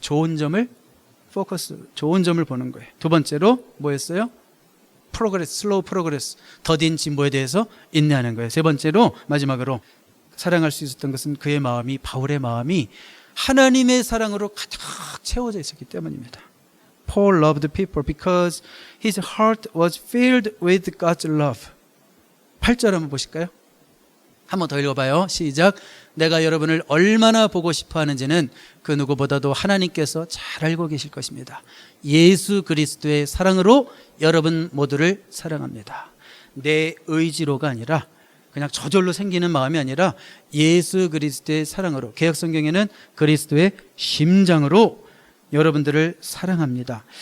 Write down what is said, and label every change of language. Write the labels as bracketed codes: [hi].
[ko] 좋은 점을 좋은 점을 보는 거예요. 두 번째로 뭐였어요? 슬로우 프로그레스, 더딘 진보에 대해서 인내하는 거예요. 세 번째로, 마지막으로 사랑할 수 있었던 것은 그의 마음이, 바울의 마음이 하나님의 사랑으로 가득 채워져 있었기 때문입니다. [en] Paul loved people because his heart was filled with God's love. [ko] 8절 한번 보실까요? 한번 더 읽어봐요. 시작. 내가 여러분을 얼마나 보고 싶어 하는지는 그 누구보다도 하나님께서 잘 알고 계실 것입니다. 예수 그리스도의 사랑으로 여러분 모두를 사랑합니다. 내 의지로가 아니라, 그냥 저절로 생기는 마음이 아니라 예수 그리스도의 사랑으로, 개역성경에는 그리스도의 심장으로 여러분들을 사랑합니다.